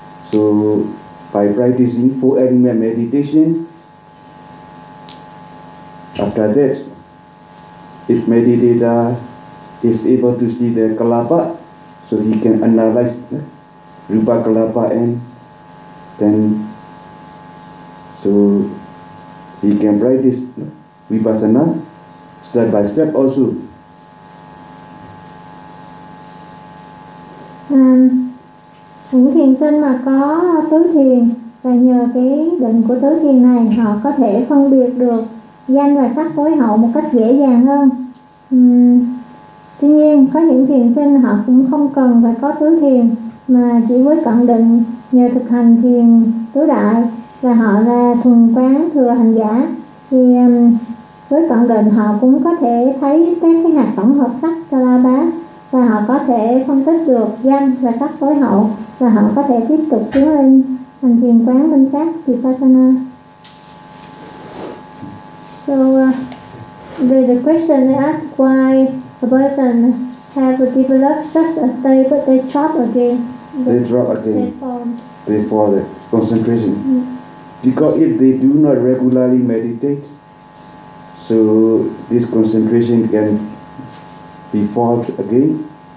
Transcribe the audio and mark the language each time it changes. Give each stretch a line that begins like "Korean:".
English: So by practicing four element meditation, after that, if meditator is able to see the kalapa, so he can analyze rupa kalapa, and then so he can practice vipassana step by step also.
Vietnamese: Những thiền sinh mà có tứ thiền và nhờ cái định của tứ thiền này, họ có thể phân biệt được danh và sắc phối hậu một cách dễ dàng hơn. Tuy nhiên, có những thiền sinh họ cũng không cần phải có tứ thiền, mà chỉ với cận định nhờ thực hành thiền tứ đại và họ là thuần quán thừa hành giả, thì với cận định họ cũng có thể thấy cái hạt tổng hợp sắc kalapa, và họ có thể phân tích được danh và sắc phối hậu, và họ có thể tiếp tục tiến lên thành thiền quán minh sát vipassana.
English: So the question they ask why a person have developed such a state but they drop again. They drop again. They fall. They fall the concentration. Because if they do not regularly meditate, so this concentration can be fault again.